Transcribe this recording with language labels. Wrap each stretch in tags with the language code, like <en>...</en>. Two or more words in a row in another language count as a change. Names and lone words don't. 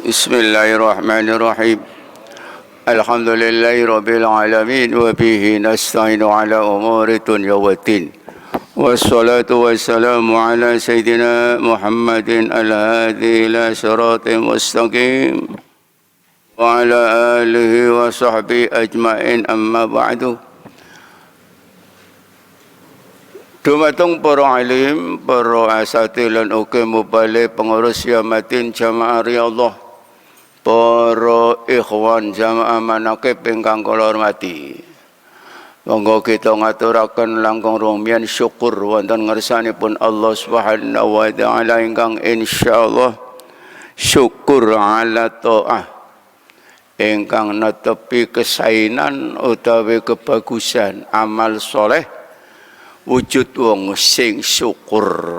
<ar>بسم الله الرحمن الرحيم. الحمد لله رب العالمين وبه نستعين على أمور الدنيا والدين. والصلاة والسلام على سيدنا محمد الهادي إلى صراط مستقيم وعلى آله وصحبه أجمعين، أما بعد.</ar> <jv>Dumateng para alim, para asatidz lan uga mubalik pengurus yamatin jamaah riyadhah, para ikhwan jamaah manaqib ingkang kula hormati. Monggo kita ngaturaken langkung rumiyin syukur wonten ngersanipun Allah</jv> <ar>سبحانه وتعالى</ar> <jv>ingkang insyaallah syukur ala taah ingkang netepi kesainan utawi kebagusan amal soleh wujud wong sing syukur.</jv>